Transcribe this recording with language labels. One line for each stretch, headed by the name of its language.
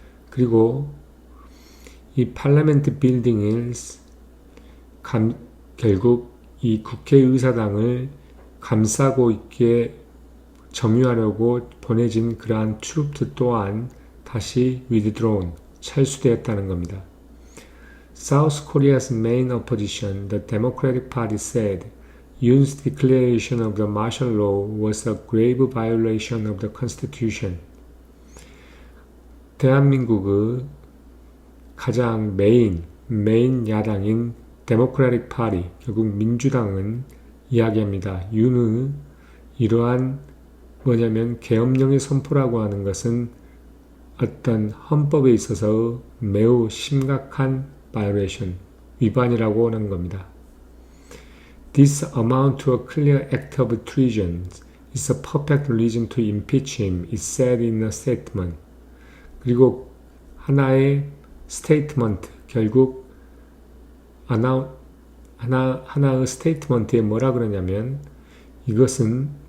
Korean: 그리고 이 Parliament building을 결국 이 국회의사당을 감싸고 있게 점유하려고 보내진 그러한 트루프들 또한 다시 withdrawn, 철수되었다는 겁니다.
English: South Korea's main opposition, the Democratic Party, said Yoon's declaration of the martial law was a grave violation of the Constitution.
Korean: 대한민국의 가장 메인 야당인 Democratic Party, 결국 민주당은 이야기합니다. 윤의 이러한 뭐냐면 계엄령의 선포라고 하는 것은 어떤 헌법에 있어서 매우 심각한 violation, 위반이라고 하는 겁니다.
English: This amount to a clear act of treason is a perfect reason to impeach him, it said in a statement.
Korean: 그리고 하나의 statement, 결국 하나의 스테이트먼트에 뭐라 그러냐면 이것은